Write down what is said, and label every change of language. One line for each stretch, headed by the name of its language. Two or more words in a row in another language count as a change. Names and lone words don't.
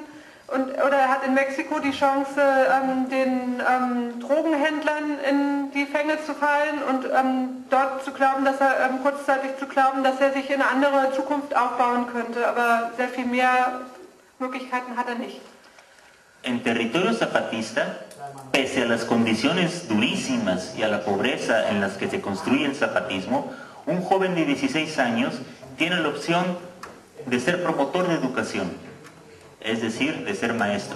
German: Oder er hat in Mexiko die Chance, den Drogenhändlern in die Fänge zu fallen und dort zu glauben, dass er kurzzeitig zu glauben, dass er sich in eine andere Zukunft aufbauen könnte. Aber sehr viel mehr Möglichkeiten hat er nicht.
Spanish: En territorio zapatista, pese a las condiciones durísimas y a la pobreza en las que se construye el zapatismo, un joven de 16 años tiene la opción de ser promotor de educación. Es decir, de ser maestro.